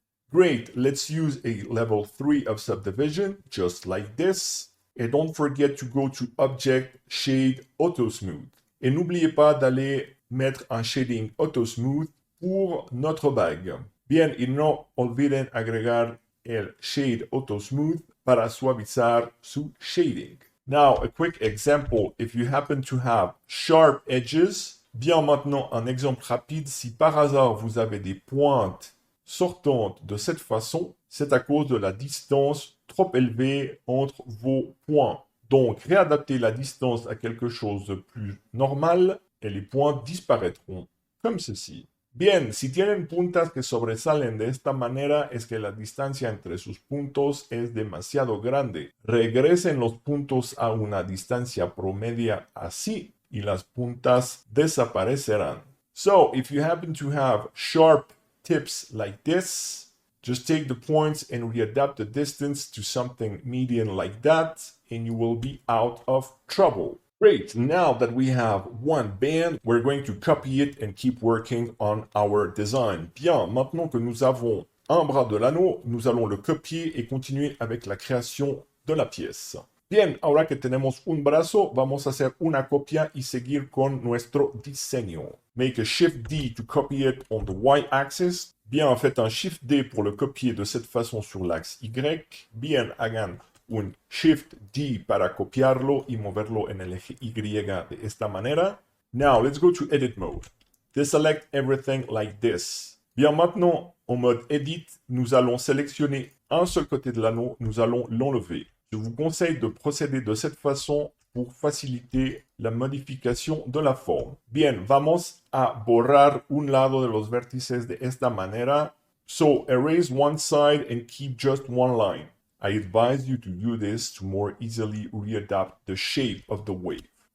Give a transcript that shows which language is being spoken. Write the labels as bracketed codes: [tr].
[en] Great, let's use a level 3 of subdivision, just like this. And don't forget to go to Object, Shade, Auto Smooth. [fr] Et n'oubliez pas d'aller mettre un shading Auto Smooth pour notre bague. [es] Bien, y no olviden agregar el Shade Auto Smooth para suavizar su shading. [en] Now, a quick example, if you happen to have sharp edges. [fr] Bien, maintenant, un exemple rapide, si par hasard vous avez des pointes sortantes de cette façon, c'est à cause de la distance trop élevée entre vos points. Donc, réadaptez la distance à quelque chose de plus normal et les points disparaîtront, comme ceci. [es] Bien, si tienen puntas que sobresalen de esta manera, es que la distancia entre sus puntos es demasiado grande. Regresen los puntos a una distancia promedia así y las puntas desaparecerán. [en] So, if you happen to have sharp tips like this, just take the points and readapt the distance to something median like that, and you will be out of trouble. Great, now that we have one band, we're going to copy it and keep working on our design. [fr] Bien, maintenant que nous avons un bras de l'anneau, nous allons le copier et continuer avec la création de la pièce. [es] Bien, ahora que tenemos un brazo, vamos a hacer una copia y seguir con nuestro diseño. [en] Make a Shift D to copy it on the Y-axis. [fr] Bien, faites un Shift D pour le copier de cette façon sur l'axe Y. [es] Bien, hagan un Shift D para copiarlo y moverlo en el eje Y de esta manera. [en] Now, let's go to Edit Mode. Deselect everything like this. [fr] Bien, maintenant, en mode Edit, nous allons sélectionner un seul côté de l'anneau, nous allons l'enlever. Je vous conseille de procéder de cette façon pour faciliter la modificación de la forma. [es] Bien, vamos a borrar un lado de los vértices de esta manera. [en] So, erase one side and keep just one line. I advise you to do this to more easily readapt the shape of the wave.